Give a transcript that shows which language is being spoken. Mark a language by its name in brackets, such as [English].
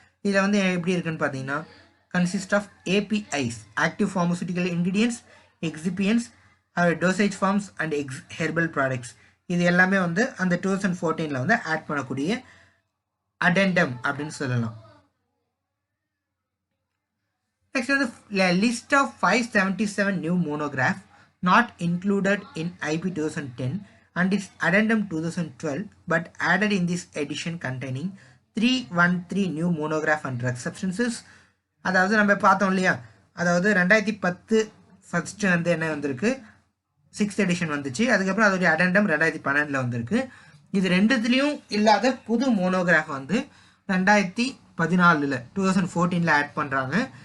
[Tamil] இதில் வந்து எப்படி இருக்குன்னு பார்த்தீங்கன்னா consist of APIs, active pharmaceutical ingredients, எக்ஸிபியன்ஸ், dosage forms and herbal products, இது எல்லாமே வந்து அந்த 2014 வந்து ஆட் பண்ணக்கூடிய அடெண்டம் அப்படின்னு சொல்லலாம். [English] Next வந்து list of 577 new monograph not included in IP 2010 and its addendum 2012 but added in this edition containing 313 new monograph on drug substances. [Tamil] அதாவது நம்ம பார்த்தோம் இல்லையா, அதாவது 2010 ஃபர்ஸ்ட் வந்து என்ன வந்திருக்கு, 6th எடிஷன் வந்துச்சு. அதுக்கப்புறம் அதோடைய அடெண்டம் 2012 வந்திருக்கு. இது ரெண்டுத்துலேயும் இல்லாத புது மோனோகிராஃப் வந்து 2014 2014 ஆட் பண்ணுறாங்க.